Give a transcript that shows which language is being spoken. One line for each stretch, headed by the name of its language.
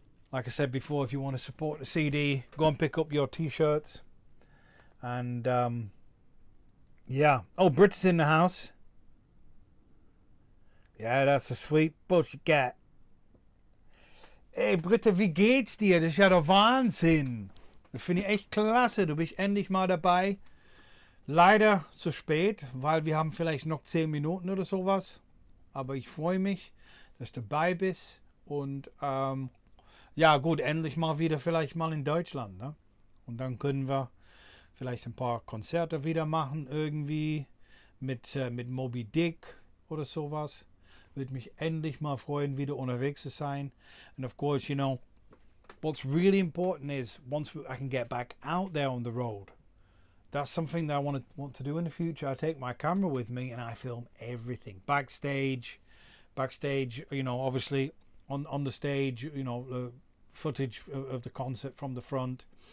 English: Like I said before, if you want to support the CD, go and pick up your t-shirts. And yeah. Oh, Brit's in the house. Ja, that's a sweet pussycat.
German: Hey Britte, wie geht's dir? Das ist ja der Wahnsinn. Das finde ich echt klasse. Du bist endlich mal dabei. Leider zu spät, weil wir haben vielleicht noch 10 Minuten oder sowas. Aber ich freue mich, dass du dabei bist. Und ja gut, endlich mal wieder vielleicht mal in Deutschland. Ne? Und dann können wir vielleicht ein paar Konzerte wieder machen, irgendwie mit Moby Dick oder sowas. Würde mich endlich mal freuen, wieder unterwegs zu sein.
English: And of course, you know, what's really important is once I can get back out there on the road. That's something that I want to do in the future. I take my camera with me and I film everything. Backstage, you know, obviously on the stage, you know, the footage of the concert from the front.